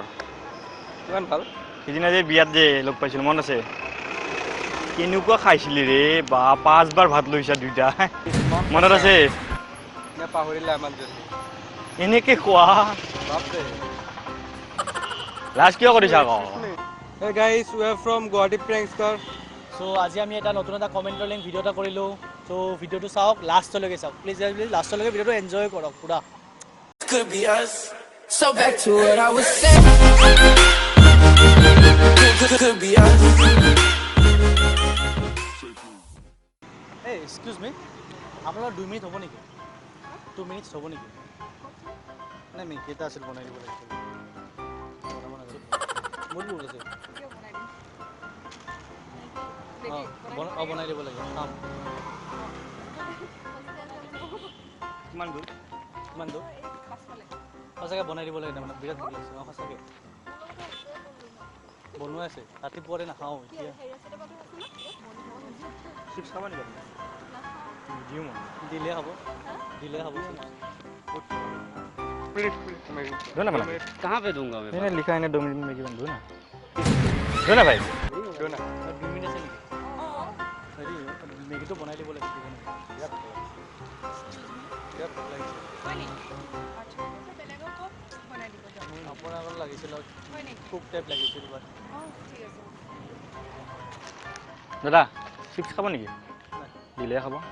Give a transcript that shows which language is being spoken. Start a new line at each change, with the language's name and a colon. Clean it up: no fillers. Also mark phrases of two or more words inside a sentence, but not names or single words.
Assamese: কিমান ভাল সিদিনা যে বিয়াত যে লগ পাইছিল মন আছে কেনেকুৱা খাইছিলি ৰে বা 5 বাৰ ভাত লৈছা দুইটা মনত আছে নে পাহৰিলা ইমান জলদি এনেকে খোৱা বাপৰে লাজ কিয় কৰিছা আকৌ
English: Hey guys, we are from Guwahati Prankster.
Assamese: সো আজি আমি এটা নতুন এটা কমেন্টৰ লিংক ভিডিও এটা কৰিলো সো ভিডিওটো চাওক লাষ্টলৈকে চাওক প্লিজ লাষ্টলৈকে ভিডিওটো এনজয় কৰক পুৰা
English: Could be us. So back to what I was saying. Could be us.
Assamese: এই
English: excuse me
Assamese: আপোনাৰ 2 মিনিট হ'ব নেকি 2 মিনিটছ হ'ব নেকি নাই মেগী এটা আছিল বনাই দিব লাগিছিল মোৰ বহুত আছে বনাই দিব লাগে খাম কিমান দূৰ কিমান দূৰ সঁচাকৈ বনাই দিব লাগে তাৰমানে বিৰাট ভাল লাগিছে সঁচাকৈ বনোৱা আছে ৰাতিপুৱাৰে নাখাওঁ এতিয়া চিপছ খাবা নেকি দিওঁ মই দিলে হ'ব
Hindi: दो ना कहाँ पे दूंगा मैं मैंने लिखा है ना 2 मिनट में जीवन दो ना भाई दो ना.
Assamese: 2 মিনিট আছে নেকি হেৰি মেগীটো বনাই দিব লাগিছিল আপোনাৰ আগত লাগিছিল কুক টাইপ লাগিছিল দাদা চিপছ খাব নেকি দিলে খাব